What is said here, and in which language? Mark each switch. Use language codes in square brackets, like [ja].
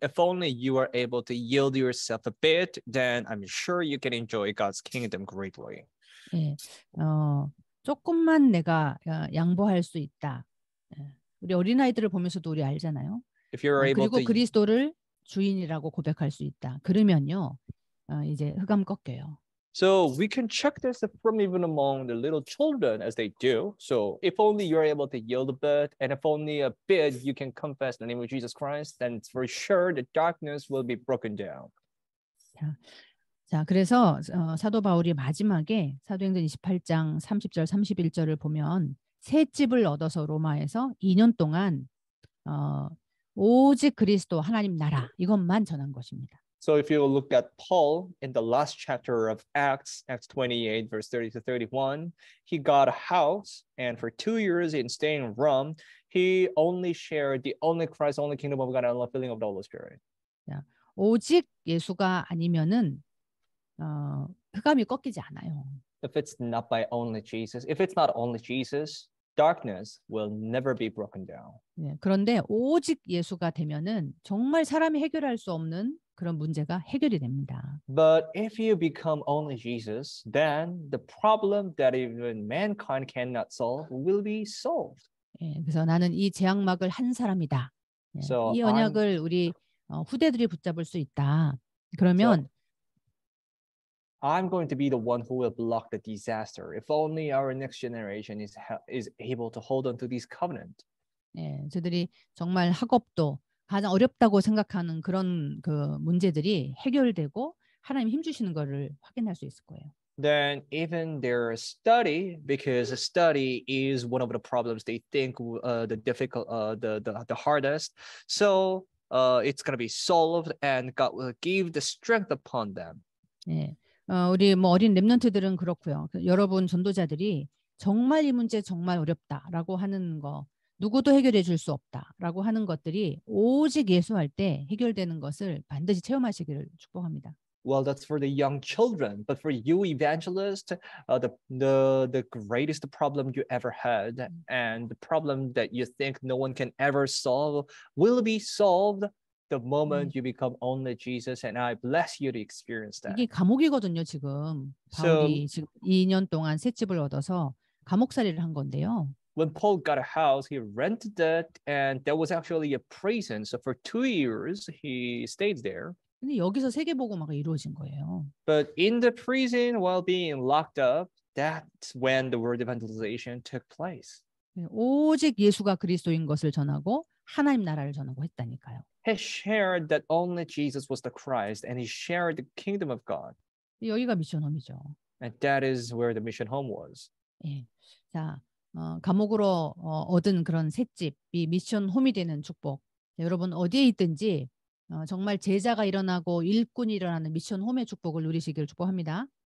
[en] If only you are able to yield yourself a bit, then I'm sure you can enjoy God's kingdom greatly. [ko] 예, 조금만 내가 양보할 수 있다. 우리 어린아이들을 보면서도 우리 알잖아요. [en] If you're able [ko] 그리고 [en] to [ko] 그리스도를 주인이라고 고백할 수 있다. 그러면요, 이제 흑암 꺾여요. [en] So we can check this from even among the little children as they do. So if only you're able to yield a bit, and if only a bit you can confess the name of Jesus Christ, then it's for sure the darkness will be broken down. [ko] 자, 그래서 사도 바울이 마지막에 사도행전 28장 30절 31절을 보면 새 집을 얻어서 로마에서 2년 동안 오직 그리스도 하나님 나라 이것만 전한 것입니다. [en] So if you look at Paul in the last chapter of Acts 28, verse 30-31, he got a house, and for 2 years in staying in Rome, he only shared the only Christ, only kingdom of God, and the filling of the Holy Spirit. [ko] 자, 오직 예수가 아니면은 흑암이 꺾이지 않아요. [en] If it's not by only Jesus, if it's not only Jesus, darkness will never be broken down. [ko] 네, 그런데 오직 예수가 되면은 정말 사람이 해결할 수 없는 그런 문제가 해결이 됩니다. [en] But if you become only Jesus, then the problem that even mankind cannot solve will be solved. [ko] 예, 그래서 나는 이 제약막을 한 사람이다. 예, [en] So [ko] 이 언약을 우리 후대들이 붙잡을 수 있다. 그러면 [en] I'm going to be the one who will block the disaster. If only our next generation is able to hold on to this covenant. [ko] 예, 저들이 정말 학업도 가장 어렵다고 생각하는 그런 그 문제들이 해결되고 하나님 힘 주시는 거를 확인할 수 있을 거예요. [en] Then even their study, because study is one of the problems they think the difficult, the hardest. So it's going to be solved, and God will give the strength upon them. [ko] 예. 우리 뭐 어린 렘넌트들은 그렇고요. 여러분 전도자들이 정말 이 문제 정말 어렵다라고 하는 거 누구도 해결해 줄 수 없다라고 하는 것들이 오직 예수할 때 해결되는 것을 반드시 체험하시기를 축복합니다. [en] Well, that's for the young children, but for you, evangelist, the greatest problem you ever had, and the problem that you think no one can ever solve, will be solved the moment you become only Jesus. And I bless you to experience that. [ko] 이게 감옥이거든요, 지금. 바울이 지금 2년 동안 새 집을 얻어서 감옥살이를 한 건데요. [en] When Paul got a house, he rented it, and that was actually a prison. So for 2 years, he stayed there. [ko] 근데 여기서 세계복음화가 이루어진 거예요. [en] But in the prison, while being locked up, that's when the word evangelization took place. [ko] 오직 예수가 그리스도인 것을 전하고 하나님 나라를 전하고 했다니까요. [en] He shared that only Jesus was the Christ, and he shared the kingdom of God. [ko] 여기가 미션 홈이죠. [en] And that is where the mission home was. [ko] 예. 자, 감옥으로 얻은 그런 셋집이 미션 홈이 되는 축복. 여러분 어디에 있든지 정말 제자가 일어나고 일꾼이 일어나는 미션 홈의 축복을 누리시기를 축복합니다.